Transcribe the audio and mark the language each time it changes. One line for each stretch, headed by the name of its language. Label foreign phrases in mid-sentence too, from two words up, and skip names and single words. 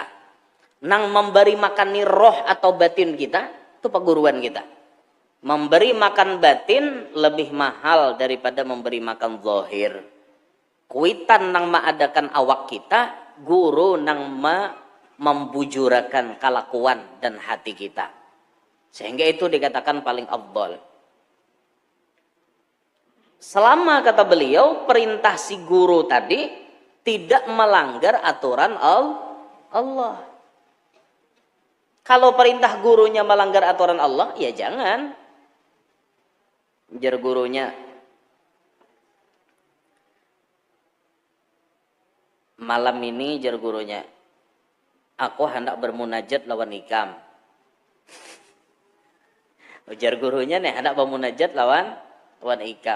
Banjar: Nang memberi makan nih roh atau batin kita, itu peguruan kita. Memberi makan batin lebih mahal daripada memberi makan zahir. Kuitan nang mengadakan awak kita, guru nang membujurakan kelakuan dan hati kita. Sehingga itu dikatakan paling afdal. Selama kata beliau perintah si guru tadi tidak melanggar aturan Allah. Kalau perintah gurunya melanggar aturan Allah, ya jangan. Jar gurunya, malam ini jar gurunya, aku hendak bermunajat lawan ikam. Ujar gurunya nih hendak bermunajat lawan ikam.